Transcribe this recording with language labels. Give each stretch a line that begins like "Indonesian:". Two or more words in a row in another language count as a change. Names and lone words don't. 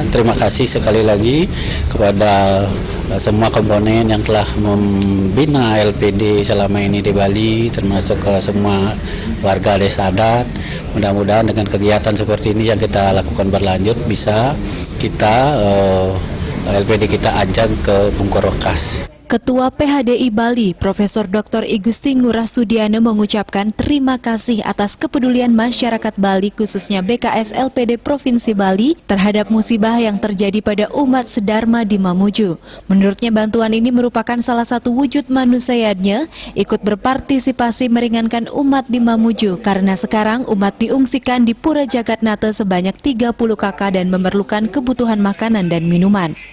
Indonesian: Terima kasih sekali lagi kepada semua komponen yang telah membina LPD selama ini di Bali, termasuk ke semua warga desa adat. Mudah-mudahan dengan kegiatan seperti ini yang kita lakukan berlanjut bisa kita LPD kita ajak ke Bungkorokas. Ketua PHDI Bali, Profesor Dr. Igusti Ngurah Sudiana mengucapkan terima kasih atas kepedulian masyarakat Bali khususnya BKS LPD Provinsi Bali terhadap musibah yang terjadi pada umat sedharma di Mamuju. Menurutnya bantuan ini merupakan salah satu wujud manusianya ikut berpartisipasi meringankan umat di Mamuju karena sekarang umat diungsikan di Pura Jagatnata sebanyak 30 kakak dan memerlukan kebutuhan makanan dan minuman.